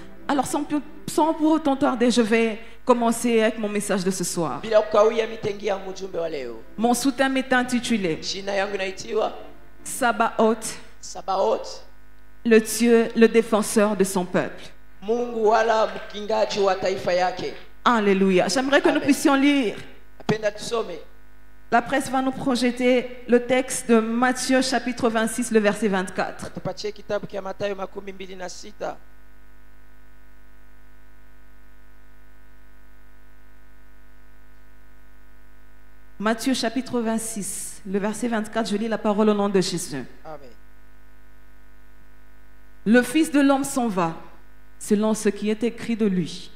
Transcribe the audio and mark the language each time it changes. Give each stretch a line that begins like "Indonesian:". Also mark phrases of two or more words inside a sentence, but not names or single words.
French: Alors sans pour autant tarder, je vais commencer avec mon message de ce soir.
Swahili: Bila kukawia mitengia mjumbe wa leo.
French: Mon sous-thème est intitulé
Swahili: Jina yangu inaitiwa Sabaoth, Sabaoth,
French: le Dieu, le défenseur de son peuple.
Swahili: Mungu wala mkingaji wa taifa yake.
French: Alléluia. J'aimerais que nous puissions lire.
Swahili: Napenda tusome.
French: La presse va nous projeter le texte de Matthieu chapitre 26, le verset 24.
Swahili: Tupatie kitabu kia Mathayo 26.
French: Matthieu chapitre 26, le verset 24, je lis la parole au nom de Jésus. Amen. Le Fils de l'homme s'en va, selon ce qui est écrit de lui.